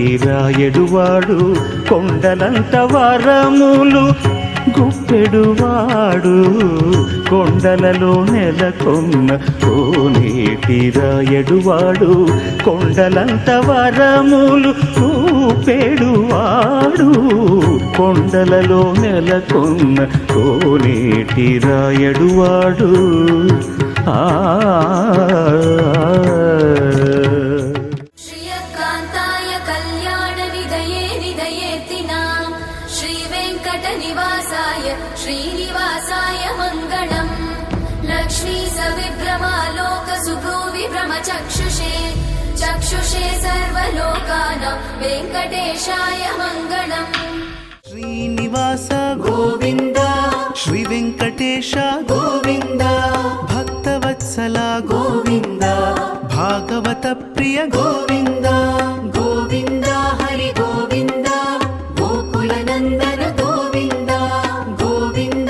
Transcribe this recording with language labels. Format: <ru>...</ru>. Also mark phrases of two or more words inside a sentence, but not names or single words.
<te>రాయడువాడు కొండలంత వరములు గుప్పెడువాడు కొండలలో నెలకొన్న కోనేటి రాయడువాడు కొండలంత వరములు గుప్పెడువాడు కొండలలో నెలకొన్న కోనేటి రాయడువాడు</te> <sa>श्रियकान्ताय कल्याणनिधये निधयेतिनां श्रीवेङ्कटनिवासाय श्रीनिवासाय मङ्गलम् लक्ष्मी सविभ्रमालोकसुभ्रूविभ्रमचक्षुषे चक्षुषे सर्वलोकानां वेङ्कटेशाय मङ्गलम्।</sa> <te>శ్రీనివాస గోవింద శ్రీ వెంకటేశ గోవింద భక్తవత్సల గోవింద భాగవత ప్రియ గోవింద గోవింద హరి గోవింద గోకుల నందన గోవింద గోవింద</te>